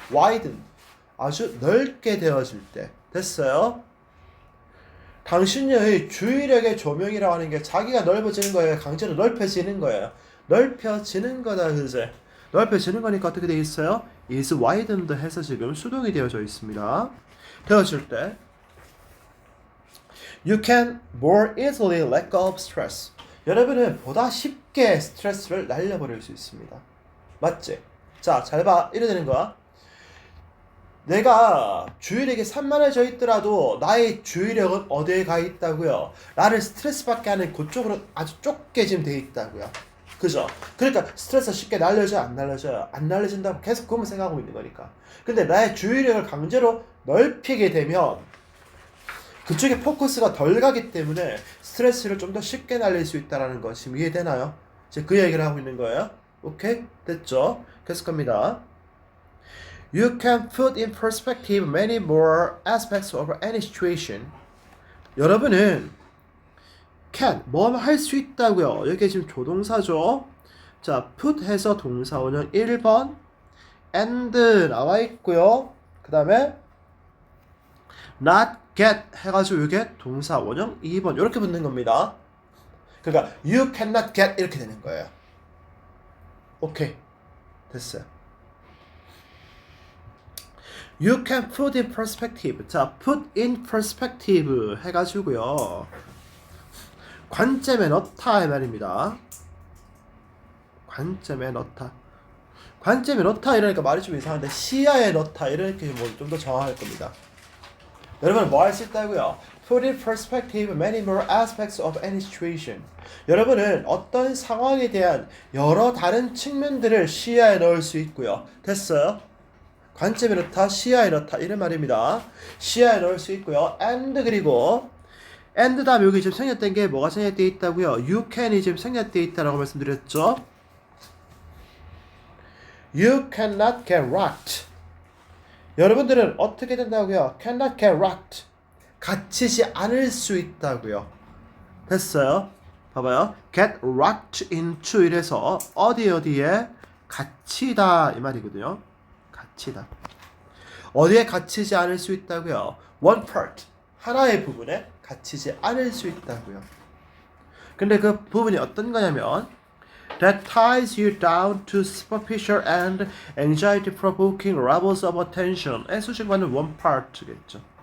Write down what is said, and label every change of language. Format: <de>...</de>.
<ko>widen, 아주 넓게 되어질 때. 됐어요? 당신의 주의력의 조명이라고 하는 게 자기가 넓어지는 거예요? 강제로 넓혀지는 거예요? 넓혀지는 거다, 그제? 넓혀지는 거니까 어떻게 되어 있어요?</ko> <en>is widened</en> <ko>해서 지금 수동이 되어져 있습니다. 되어질 때</ko> <en>You can more easily let go of stress.</en> <ko>여러분은 보다 쉽게 스트레스를 날려버릴 수 있습니다. 맞지? 자, 잘 봐. 이래 되는 거야. 내가 주의력이 산만해져 있더라도 나의 주의력은 어디에 가 있다고요? 나를 스트레스 받게 하는 그쪽으로 아주 좁게 지금 돼 있다고요. 그죠? 그러니까 스트레스 쉽게 날려져요? 안 날려져요? 안 날려진다고 계속 그것만 생각하고 있는 거니까. 근데 나의 주의력을 강제로 넓히게 되면 그쪽에 포커스가 덜 가기 때문에 스트레스를 좀 더 쉽게 날릴 수 있다는 거 지금 이해되나요? 이제 그 얘기를 하고 있는 거예요. 오케이? 됐죠? 계속 갑니다.</ko> <en>You can put in perspective many more aspects of any situation.</en> <ko>여러분은 can, 뭐 할 수 있다고요. 여기 지금 조동사죠. 자, put 해서 동사원형 1번 and 나와 있고요. 그 다음에 not get 해가지고 이게 동사원형 2번 이렇게 붙는 겁니다. 그러니까</ko> <en>you cannot get</en> <ko>이렇게 되는 거예요. 오케이, 됐어요.</ko> <en>You can put in perspective. 자, put in perspective 해가지고요.</en> <ko>관점에 넣다 이 말입니다. 관점에 넣다. 관점에 넣다 이러니까 말이 좀 이상한데 시야에 넣다 이렇게 뭐 좀 더 정확할 겁니다. 여러분 뭐 할 수 있다고요?</ko> <en>Put in perspective many more aspects of any situation.</en> <ko>여러분은 어떤 상황에 대한 여러 다른 측면들을 시야에 넣을 수 있고요. 됐어요? 관점에 넣다, 시야에 넣다 이런 말입니다. 시야에 넣을 수 있고요. and 그리고 and 다음에 여기 지금 생략된 게 뭐가 생략되어 있다고요? You can이 지금 생략되어 있다라고 말씀드렸죠.</ko> <en>You cannot get rocked.</en> <ko>여러분들은 어떻게 된다고요?</ko> <en>Cannot get rocked.</en> <ko>갇히지 않을 수 있다고요. 됐어요? 봐봐요.</ko> <en>Get rocked into</en> <ko>이래서 어디에 갇히다 이 말이거든요. 갇히다. 어디에 갇히지 않을 수 있다고요?</ko> <en>One part.</en> <ko>하나의 부분에 갇히지 않을 수 있다고요. 근데 그 부분이 어떤 거냐면</ko> <en>that ties you down to superficial and anxiety-provoking levels of attention에 수식어는 one part겠죠.</en>